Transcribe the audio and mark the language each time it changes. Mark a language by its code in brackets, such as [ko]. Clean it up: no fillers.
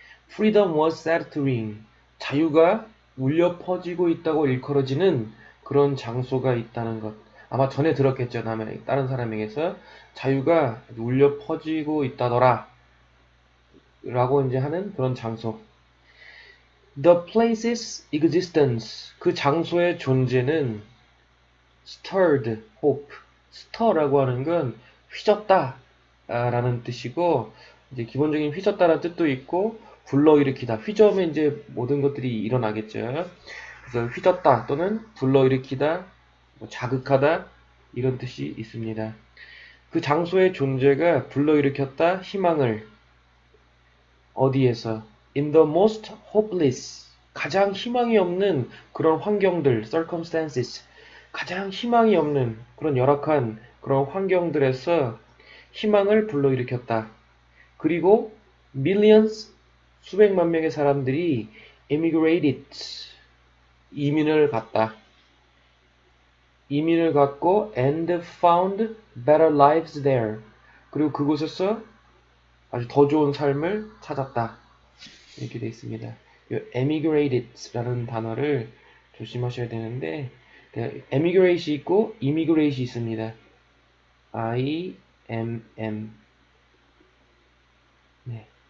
[en] Freedom was set to ring [ko] 자유가 울려 퍼지고 있다고 일컬어지는 그런 장소가 있다는 것. 아마 전에 들었겠죠. 다른 사람에게서 자유가 울려 퍼지고 있다더라 라고 이제 하는 그런 장소. [en] The place's existence [ko] 그 장소의 존재는 [en] stirred hope. [ko] stir라고 하는 건 휘젓다 라는 뜻이고 이제 기본적인 휘젓다라는 뜻도 있고 불러일으키다. 휘저으면 이제 모든 것들이 일어나겠죠. 그래서 휘젓다 또는 불러일으키다, 자극하다 이런 뜻이 있습니다. 그 장소의 존재가 불러일으켰다 희망을 어디에서? [en] In the most hopeless [ko] 가장 희망이 없는 그런 환경들, circumstances 가장 희망이 없는 그런 열악한 그런 환경들에서 희망을 불러일으켰다. 그리고 millions 수백만 명의 사람들이 emigrated 이민을 갔다. 이민을 갔고 [en] and found better lives there. [ko] 그리고 그곳에서 아주 더 좋은 삶을 찾았다. 이렇게 되어 있습니다. 이 emigrated라는 단어를 조심하셔야 되는데 emigrate이 있고 immigrate이 있습니다. I-M-M 네.